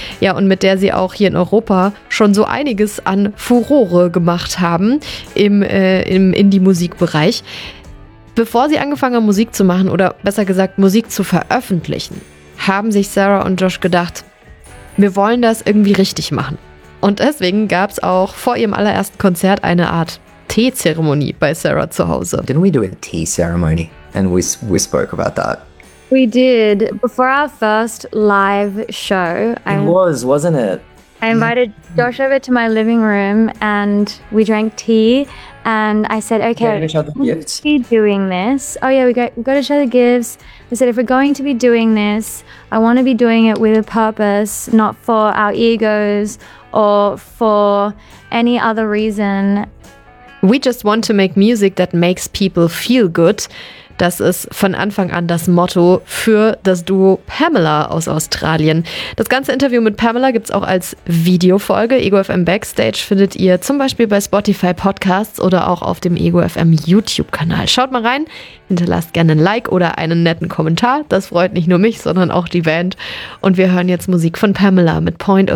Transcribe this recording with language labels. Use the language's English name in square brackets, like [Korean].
[German] Ja, und mit der sie auch hier in Europa schon so einiges an Furore gemacht haben im Indie-Musikbereich. Bevor sie angefangen haben, Musik zu machen oder besser gesagt Musik zu veröffentlichen, haben sich Sarah und Josh gedacht, wir wollen das irgendwie richtig machen. Und deswegen gab es auch vor ihrem allerersten Konzert eine Art Teezeremonie bei Sarah zu Hause. [English] Didn't we do a tea ceremony? And we spoke about that. We did. Before our first live show. It was, wasn't it? I invited Josh over to my living room and we drank tea and I said, okay, we're doing this. Oh yeah, we got each other gifts. I said, if we're going to be doing this, I want to be doing it with a purpose, not for our egos or for any other reason. We just want to make music that makes people feel good. [German] Das ist von Anfang an das Motto für das Duo Pamela aus Australien. Das ganze Interview mit Pamela gibt es auch als Videofolge. Ego FM Backstage findet ihr zum Beispiel bei Spotify Podcasts oder auch auf dem Ego FM YouTube-Kanal. Schaut mal rein, hinterlasst gerne ein Like oder einen netten Kommentar. Das freut nicht nur mich, sondern auch die Band. Und wir hören jetzt Musik von Pamela mit Point of